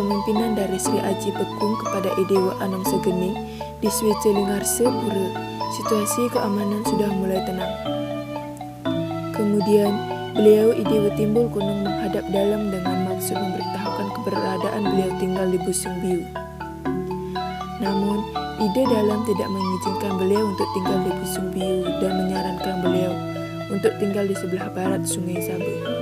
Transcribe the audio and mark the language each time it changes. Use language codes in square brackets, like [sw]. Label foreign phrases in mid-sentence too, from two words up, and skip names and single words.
[id] kepemimpinan dari Sri Aji Bekung kepada Idewa Anom Segening di Swicelingarse Pura, situasi keamanan sudah mulai tenang. Kemudian, beliau Idewa Timbul Gunung menghadap dalam dengan maksud memberitahukan keberadaan beliau tinggal di Busung Biu. Namun, Ide Dalam tidak mengizinkan beliau untuk tinggal di Busung Biu dan menyarankan beliau untuk tinggal di sebelah barat Sungai Sabu.